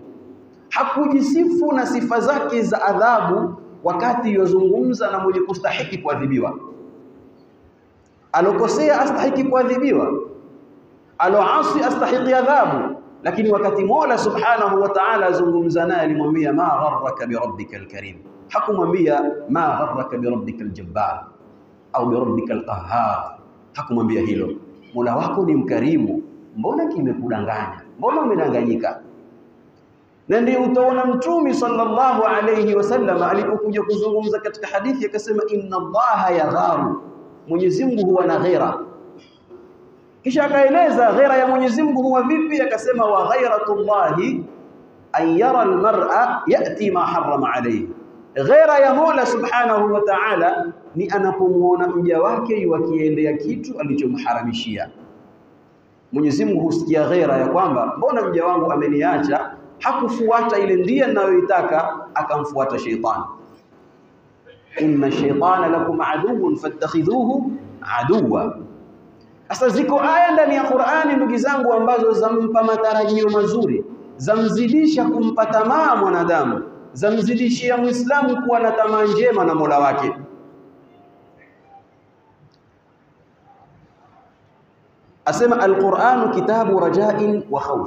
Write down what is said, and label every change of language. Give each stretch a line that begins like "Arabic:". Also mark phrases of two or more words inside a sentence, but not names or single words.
Swahili: Hakujisifu na sifa zake za adhabu wakati yozungumza na mwenye kustahiki kuadhibiwa. Alokosea astahiki kuadhibiwa, aloasi astahiki adhabu. Lakini wakati Mola
Arabic: سبحانه وتعالى
Swahili: azungumza naye alimwambia
Arabic: ما غرك بربك الكريم.
Swahili: Hakumwambia
Arabic: ما غرك بربك الجبار
Swahili: au
Arabic: بربك القهار.
Swahili: Hakumwambia hilo. Mola wako ni mkarimu, mbona kimekudanganya? Mbona umedanganyika? Na ndio utaona Mtume
Arabic: صلى الله عليه وسلم
Swahili: alipokuja kuzungumza katika hadithi akasema
Arabic: إن الله يغار,
Swahili: Mwenyezi Mungu huwa na ghera. Kisha akaeleza ghera ya Mwenyezi Mungu huwa vipi, akasema
Arabic: وغيرة الله أن يرى المرء يأتي ما حرم عليه.
Swahili: Ghera ya Mola
Arabic: سبحانه وتعالى
Swahili: ni anapomuona mja wake yukiendea kitu alichomharamishia. Mwenyezi Mungu husikia ghera ya kwamba mbona mja wangu ameniacha, hakufuata ile ndia ninayoitaka, akamfuata shaytan.
Arabic: إن الشيطان لكم عدو فاتخذوه عدوا.
Swahili: Sasa ziko aya ndani ya Qur'ani ndugu zangu ambazo zampa matarajio mazuri, zamzidisha kumpa tamaa mwanadamu, zamzidishia Muislamu kuwa na tamaa njema na Mola wake.
Arabic: Asema القرآن كتاب رجاء وخوف.